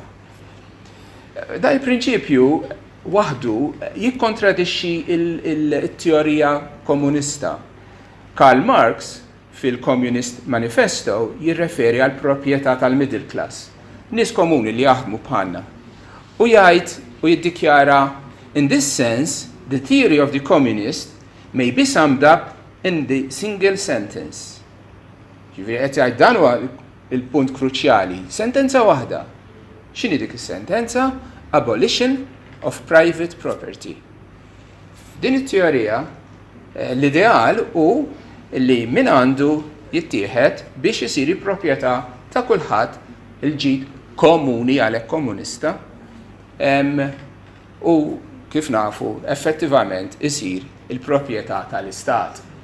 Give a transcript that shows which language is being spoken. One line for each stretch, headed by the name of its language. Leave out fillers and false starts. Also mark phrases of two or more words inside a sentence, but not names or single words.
Maltese: Dan il-prinċipju waħdu jikkontradixxi il-teorija komunista. Karl Marx fil-Communist Manifesto jirreferi għal proprjetà tal-
English: middle class,
Maltese: nies komuni li jaħdmu bħalna. U jgħid u jiddikjara,
English: in this sense, the theory of the communist may be summed up in the single sentence.
Maltese: Ġifieri qed jgħid dan huwa il-punt kruċjali. Sentenza waħda. X'inhi dik is-sentenza?
English: Abolition of private property.
Maltese: Din it-teorija l-ideal hu li min għandu jittieħed biex isir proprjetà ta' kulħadd il-ġid komuni għalhekk komunista u kif nafu effettivament isir il-proprjetà tal-istat.